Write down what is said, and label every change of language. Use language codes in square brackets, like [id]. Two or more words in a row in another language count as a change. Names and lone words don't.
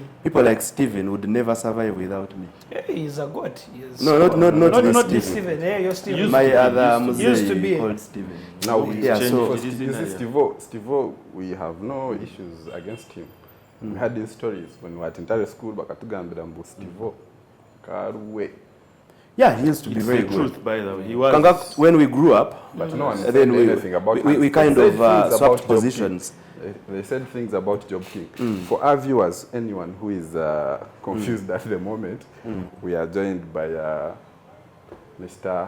[en] People like Steven would never survive without me. Yeah, he's a god. Not this Steven. Yeah, you're Steven. My other used to be called Steven. Now, yeah, so Steve-O, we have no issues against him. We had these stories when we were at Ntare school, [nyn] bakatugambira mbu Steve-O karuwe. [en] yeah, he used to be very good. Truth, by the way. He was. When we grew up, But no one said then anything about we kind They of said things swapped about Job positions. King. They said things about Job King. For our viewers, anyone who is confused at the moment, we are joined by Mr.